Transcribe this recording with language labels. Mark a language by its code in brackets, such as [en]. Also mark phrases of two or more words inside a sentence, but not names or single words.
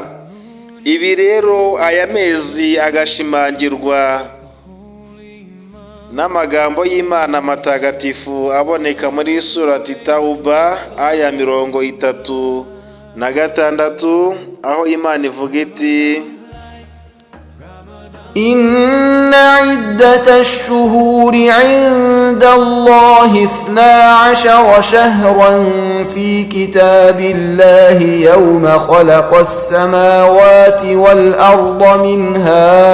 [rw] Ibi rero aya mezi agashimangirwa n'amagambo y'Imana matagatifu aboneka muri surati Tauba aya 36, aho Imana ivuga iti, [ar] إن عدة الشهور عند الله 12 شهرا في كتاب الله يوم خلق السماوات والأرض منها